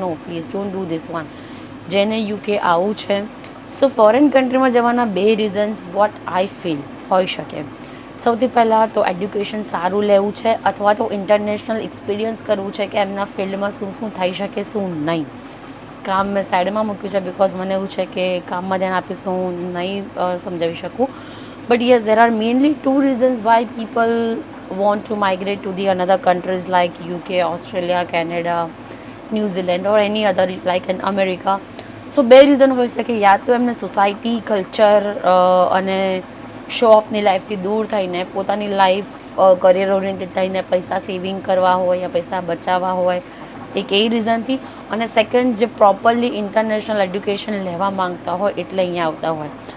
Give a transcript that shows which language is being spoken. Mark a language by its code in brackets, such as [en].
[en] No, please don't do this one. [gu] જેને UK આવું છે, ફોરેન કન્ટ્રીમાં જવાના 2 રીઝન્સ [en] what I feel [gu] હોઈ શકે. સૌથી પહેલાં તો એડ્યુકેશન સારું લેવું છે અથવા તો ઇન્ટરનેશનલ એક્સપિરિયન્સ કરવું છે કે એમના ફિલ્ડમાં શું થઈ શકે શું નહીં. કામ મેં સાઈડમાં મૂક્યું છે બિકોઝ મને એવું છે કે કામમાં ધ્યાન આપીશ હું નહીં સમજાવી શકું. [en] But yes, there are mainly 2 reasons why people want to migrate to the another countries like UK, Australia, Canada, New Zealand or any other like in America. [gu] 2 reason હોઈ શકે. યા તો એમને સોસાયટી, કલ્ચર અને શો ઓફની લાઈફથી દૂર થઈને પોતાની life career oriented થઈને પૈસા સેવિંગ કરવા હોય યા પૈસા બચાવવા હોય, એક એ રીઝનથી. અને સેકન્ડ, જે પ્રોપરલી ઇન્ટરનેશનલ એડ્યુકેશન લેવા માંગતા હોય એટલે અહીંયા આવતા હોય.